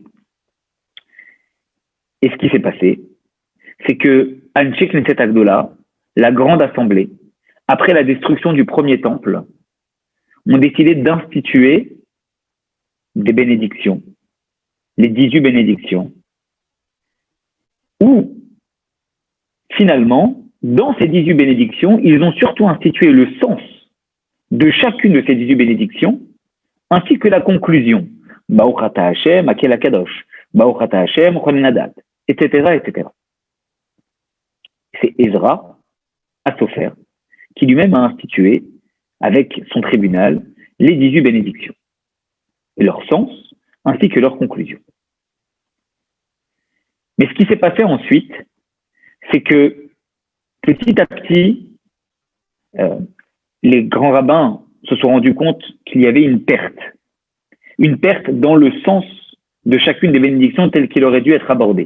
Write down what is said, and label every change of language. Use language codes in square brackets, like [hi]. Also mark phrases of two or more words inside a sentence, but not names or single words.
[fr] Et ce qui s'est passé, c'est que [he] אנשי כנסת הגדולה, [fr] la grande assemblée, après la destruction du premier temple, ont décidé d'instituer des bénédictions, les 18 bénédictions, où finalement, dans ces 18 bénédictions, ils ont surtout institué le sens de chacune de ces 18 bénédictions, ainsi que la conclusion. [he] ברוך אתה השם, הקל הקדוש, ברוך אתה השם, חונן הדעת, [fr] etc., etc. C'est Ezra, Asopher, qui lui-même a institué, avec son tribunal, les 18 bénédictions, et leur sens, ainsi que leur conclusion. Mais ce qui s'est passé ensuite, c'est que petit à petit, les grands rabbins se sont rendus compte qu'il y avait une perte dans le sens de chacune des bénédictions telles qu'il aurait dû être abordé.